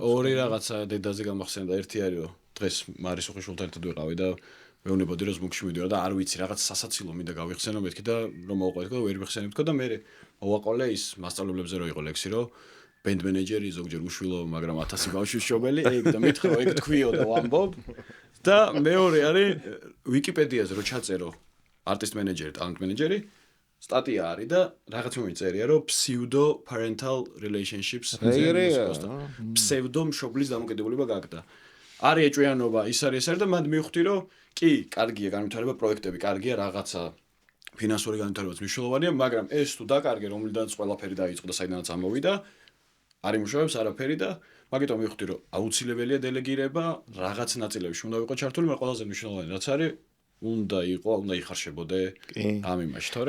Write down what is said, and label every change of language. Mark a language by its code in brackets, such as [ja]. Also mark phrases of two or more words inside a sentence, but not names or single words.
[ka] ორი რაღაცა დედაზე გამახსენდა, ერთი არის რომ დღეს მარის უხეშვილთან ერთად ვიყავი და მეუბნებოდი რომ ზმუგში მიდივარ და არ ვიცი რაღაც სასაცილო მინდა გავიხსენო მეთქი და რომ მოვყვეთ და ვერ ვიხსენებ თქო და მე მოვაყოლე ის მასწავლებლებზე რო იყო ლექსი რომ ბენდ მენეჯერი ზოგჯერ უშვილო მაგრამ 1000 ბავშვის შობელი ეგ და მითხრა ეგ თქვიო და ვამბობ და მეორე არის ვიკიპედიაზე რო ჩაწერო არტისტ მენეჯერი ტალენტ მენეჯერი სტატია არის და რაღაც მომენტი წერია რომ [en] pseudo parental relationships [ka] pseudo მშობლის დამოკიდებულება გაგდა არის ეჭვიანობა ის არის და მანდ მივხვდი რომ კი, კარგია განვითარება პროექტები, კარგია რაღაცა ფინანსური განვითარებაც მნიშვნელოვანია, მაგრამ ეს თუ დაკარგე, რომლიდანაც ყველაფერი დაიწყო და საიდანაც ამოვიდა, არ იმუშავებს არაფერი და მაგიტომ მივხვდი, რომ აუცილებელია დელეგირება, რაღაც ნაწილებში უნდა ვიყო ჩართული, მაგრამ ყველაზე მნიშვნელოვანი რაც არის, უნდა იხარშებოდე ამ იმაში, თორე